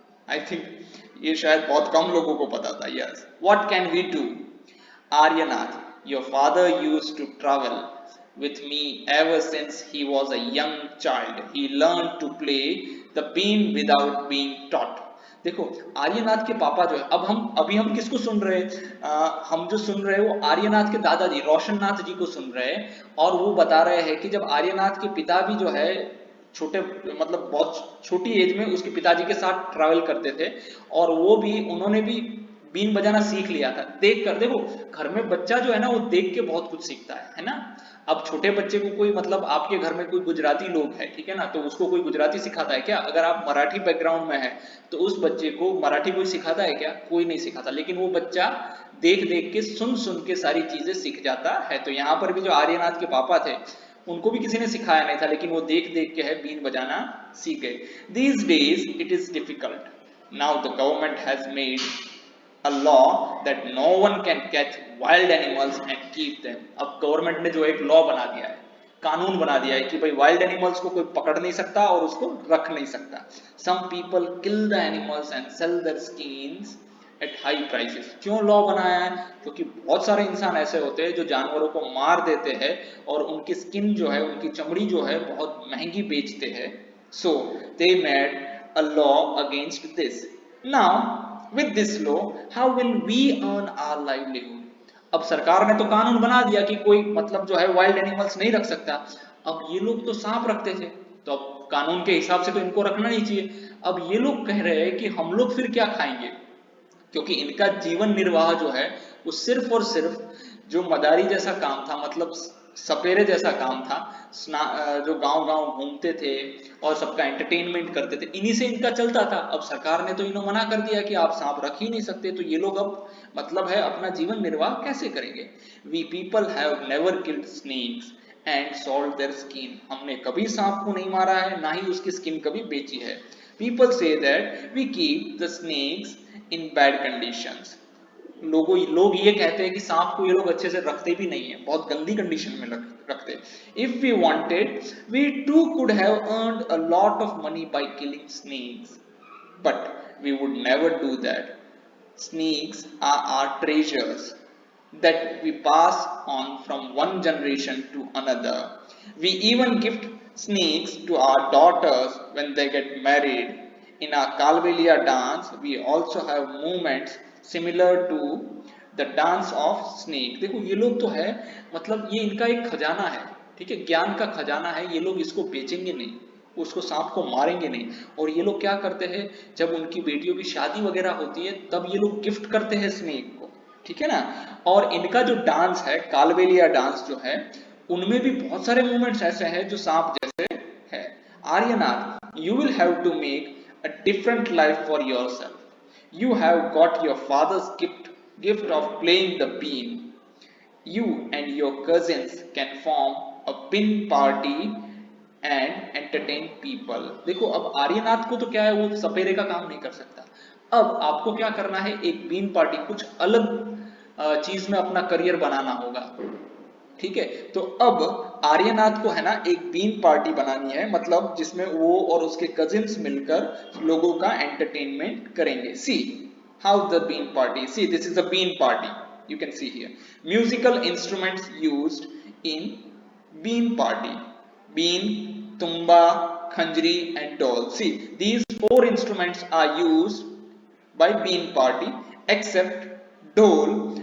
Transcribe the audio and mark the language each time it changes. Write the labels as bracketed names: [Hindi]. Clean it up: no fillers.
[English] I think [Hindi] ये शायद बहुत कम लोगों को पता था. [English] Yes. What can we do? Aryanath, your father used to travel with me ever since he was a young child. He learned to play the bean without being taught. [Hindi] देखो, आर्यनाथ के पापा जो है, अभी हम किसको सुन रहे हैं? हम जो सुन रहे हैं वो आर्यनाथ के दादाजी रोशननाथ जी को सुन रहे हैं, और वो बता रहे हैं कि जब आर्यनाथ के पिता भी जो है छोटे, मतलब बहुत छोटी एज में उसके पिताजी के साथ ट्रैवल करते थे, और वो भी उन्होंने भी बीन बजाना सीख लिया था देख कर. देखो, घर में बच्चा जो है ना वो देख के बहुत कुछ सीखता है ना. अब छोटे बच्चे को कोई, मतलब आपके घर में कोई गुजराती लोग है, ठीक है ना, तो उसको कोई गुजराती सिखाता है क्या? अगर आप मराठी बैकग्राउंड में है तो उस बच्चे को मराठी कोई सिखाता है क्या? कोई नहीं सिखाता. लेकिन वो बच्चा देख देख के, सुन सुन के सारी चीजें सीख जाता है. तो यहाँ पर भी जो आर्यनाथ के पापा थे उनको भी किसी ने सिखाया नहीं था, लेकिन वो देख देख के है बीन बजाना सीख गए. [English] These days it is difficult. Now the government has made a law that no one can catch wild animals and keep them. [Hindi] अब गवर्नमेंट ने जो एक लॉ बना दिया है, कानून बना दिया है कि भाई वाइल्ड एनिमल्स को कोई पकड़ नहीं सकता और उसको रख नहीं सकता. [English] Some people kill the animals and sell their skins at high prices. [Hindi] क्यों लॉ बनाया है? क्योंकि बहुत सारे इंसान ऐसे होते हैं जो जानवरों को मार देते हैं और उनकी स्किन जो है, उनकी चमड़ी जो है बहुत महंगी बेचते हैं. [English] So they made a law against this. Now with this law, how will we earn our livelihood? [Hindi] अब सरकार ने तो कानून बना दिया कि कोई, मतलब जो है वाइल्ड एनिमल्स नहीं रख सकता. अब ये लोग तो सांप रखते थे, तो अब कानून के हिसाब से तो इनको रखना नहीं चाहिए. अब ये लोग कह रहे हैं कि हम लोग फिर क्या खाएंगे, क्योंकि इनका जीवन निर्वाह जो है वो सिर्फ और सिर्फ जो मदारी जैसा काम था, मतलब सपेरे जैसा काम था, जो गांव गांव घूमते थे और सबका एंटरटेनमेंट करते थे, इन्हीं से इनका चलता था. अब सरकार ने तो इन्हों मना कर दिया कि आप सांप रख ही नहीं सकते, तो ये लोग अब मतलब है अपना जीवन निर्वाह कैसे करेंगे? [English] We people have never killed snakes and sold their skin. [Hindi] हमने कभी सांप को नहीं मारा है, ना ही उसकी स्किन कभी बेची है. [English] People say that we keep the snakes in bad conditions. [Hindi] लोग ये कहते हैं कि सांप को ये लोग अच्छे से रखते भी नहीं है, बहुत गंदी कंडीशन में रखते हैं. [English] If we wanted, we too could have earned a lot of money by killing snakes, but we would never do that. Snakes are our treasures. that we pass on from one generation to another. We even gift snakes to our daughters when they get married. In our Kalbelia dance, we also have movements similar to the dance of snake. [Hindi] देखो ये लोग तो है, मतलब ये इनका एक खजाना है, ठीक है, ज्ञान का खजाना है, ये लोग इसको बेचेंगे नहीं, उसको सांप को मारेंगे नहीं। और ये लोग क्या करते हैं, जब उनकी बेटियों की शादी वगैरह होती है तब ये लोग गिफ्ट करते हैं स्नेक को, ठीक है ना। और इनका जो डांस है, कालबेलिया डांस जो है, उनमें भी बहुत सारे मूवमेंट्स ऐसे हैं जो सांप जैसे है। [English] Aryanath, you will have to make a different life for yourself. You have got your father's gift of playing the bean. You and your cousins can form a pin party and entertain people। [Hindi] देखो अब आर्यनाथ को तो क्या है, वो सपेरे का काम नहीं कर सकता। अब आपको क्या करना है, एक बीन पार्टी, कुछ अलग चीज में अपना करियर बनाना होगा, ठीक है। तो अब आर्यनाथ को है ना एक बीन पार्टी बनानी है, मतलब जिसमें वो और उसके कजिन्स मिलकर लोगों का एंटरटेनमेंट करेंगे। [English] See how the bean party, see this is a bean party, you can see here musical instruments used in bean party: bean, tumba, khanjri and dol. See, these four instruments are used by bean party except dol.